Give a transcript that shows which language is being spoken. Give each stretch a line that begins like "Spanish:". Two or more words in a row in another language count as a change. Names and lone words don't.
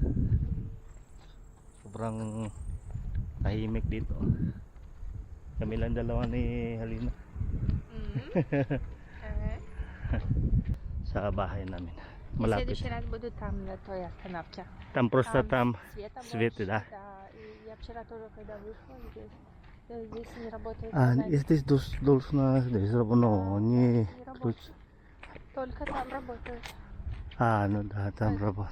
Filipino: Sobrang tahimik dito. Kami lang dalawa ni Halina. Sa bahay namin. Malapit.
Russian: следующий раз буду там, на той остановке. Там просто там свет, свет, да? Да. И я вчера тоже, когда вышла, здесь не работает. Здесь должна здесь не ключ. Только там работает. Ну да, там работает.